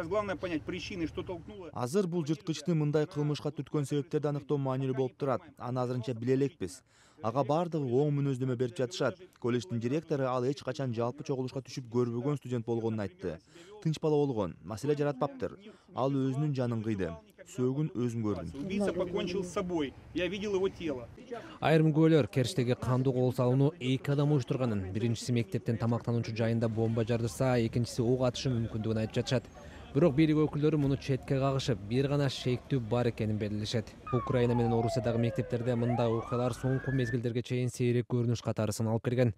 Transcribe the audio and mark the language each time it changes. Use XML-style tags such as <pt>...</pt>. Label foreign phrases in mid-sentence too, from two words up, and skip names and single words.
<ky>Азыр бул жырткычтын мындай кылмышка түрткөн себептерди аныктоо маанилүү болуп турат. Аны азырынча биле элекпиз. Ага бардыгы оң мүнөздөмө берип жатышат. Колледждин директору ал эч качан жалпы чогулушка түшүп көрбөгөн студент болгонун айтты. Тынч бала болгон, маселе жаратпаптыр. Ал өзүнүн жанын кыйды. Сөөгүн өзүм көрдүм.</ky> <ru>Убийца покончил с собой. Я видел его тело.</ru> <ky>Айрым күбөлөр Керчтеги кандуу кол салууну 2 адам уюштурганын, биринчиси мектептен тамактануучу жайында бомба жардырса, экинчиси ок атышы мүмкүндүгүн айтып жатышат. Бирок бийлик өкүлдөрү муну четке кагышып, бир гана шектүү бар экенин белгилешет. Украина менен Орусиядагы мектептерде мындай окуялар соңку мезгилдерге чейин сейрек көрүнүш катарысын алып келген.</ky>